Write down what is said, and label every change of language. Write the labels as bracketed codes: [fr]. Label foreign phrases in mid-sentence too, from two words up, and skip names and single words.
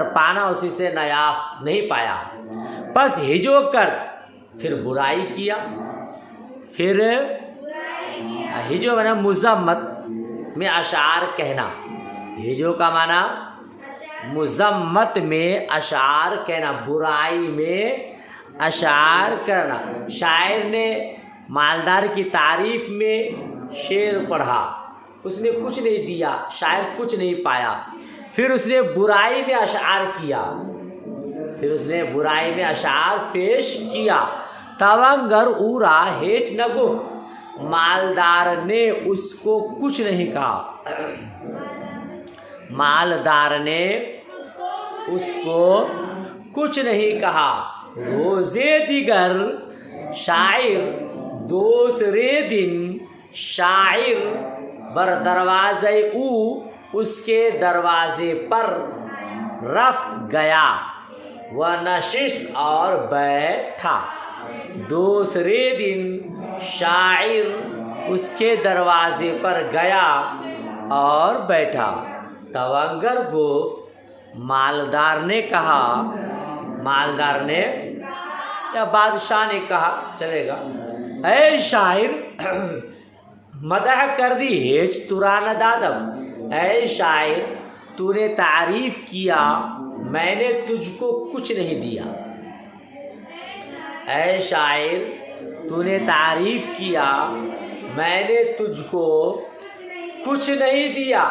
[ur] پانا اسی سے نیافت نہیں پایا، پس ہجو کر پھر برائی کیا، پھر ہجو مانا مذمت میں اشعار کہنا، ہجو کا معنی مذمت میں اشعار کہنا، برائی میں اشعار کرنا۔ شاعر نے مالدار کی تعریف میں شعر پڑھا، اس نے کچھ نہیں دیا، شاعر کچھ نہیں پایا، پھر اس نے برائی میں اشعار کیا، پھر اس نے برائی میں اشعار پیش کیا۔ [fa] توانگر اورا ہیچ نگفت، [ur] مالدار نے اس کو کچھ نہیں کہا، مالدار نے اس کو کچھ نہیں کہا۔ [fa] روزے دیگر شاعر [ur] دوسرے دن شاعر [fa] بر دروازے او [ur] اس کے دروازے پر رفت گیا [fa] و نشست [ur] اور بیٹھا۔ دوسرے دن شاعر اس کے دروازے پر گیا اور بیٹھا۔ [fa] توانگر گفت، [ur] مالدار نے کہا، مالدار نے یا بادشاہ نے کہا چلے گا، [fa] اے شاعر مدح کر دی ہیچ ترا ندادم، [ur] اے شاعر تو نے تعریف کیا میں نے تجھ کو کچھ نہیں دیا، اے شاعر تو نے تعریف کیا میں نے تجھ کو کچھ نہیں دیا۔